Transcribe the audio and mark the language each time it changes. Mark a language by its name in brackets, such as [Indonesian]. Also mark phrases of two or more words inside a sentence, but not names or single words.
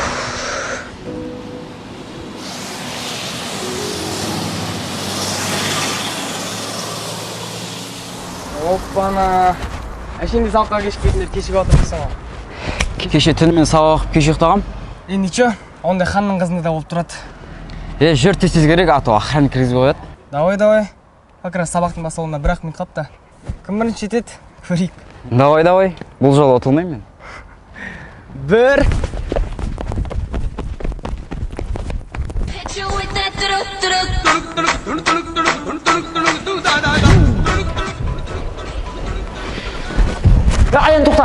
[Kazakh] Оппана. Әшенде сабаққа кешіп кетіндер кешіп отырмысың ғой. Кеше түнімен сабақ оқып кеш ұйықтағам. Ничего, ондай ханның қызында да болып тұрады. Жүр тез керек, [Russian] а то охранник [Kazakh] кіргізбей қояды. [Russian] Давай. Как раз [Kazakh] сабақтың басталуына 1 минут қалыпты. Кім бірінші жетеді? Көрейік. Давай. Бұл жолы ұтылмайм мен. 1. Аян тоқта.